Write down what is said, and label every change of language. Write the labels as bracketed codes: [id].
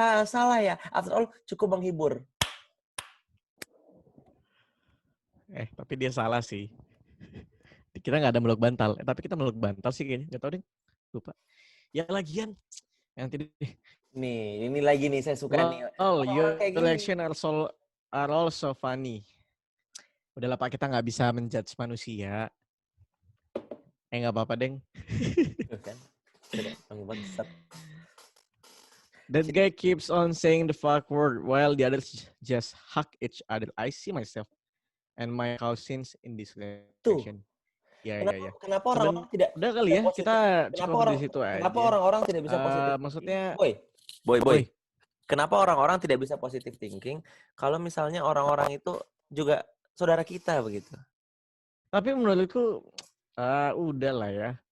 [id] Salah ya. [en] After all, [id] cukup menghibur. Tapi dia salah sih. Kita nggak ada meluk bantal. Tapi kita meluk bantal sih kayaknya. Nggak tahu deh. Lupa. Ya lagian. Yang tadi. Nih, ini lagi nih saya suka nih. [en] Your reaction are also funny. [id] Udahlah Pak, kita nggak bisa menjudge manusia. Nggak apa-apa, Deng. [en] That guy keeps on saying the fuck word while the others just hug each other. I see myself and my cousins in this reaction. [id] Ya. Kenapa orang-orang tidak? Udah kali ya, kita cukup di situ aja. Kenapa orang-orang tidak bisa positif? Maksudnya, [en] boy. [id] Kenapa orang-orang tidak bisa positive thinking kalau misalnya orang-orang itu juga saudara kita begitu? Tapi menurutku udah lah ya.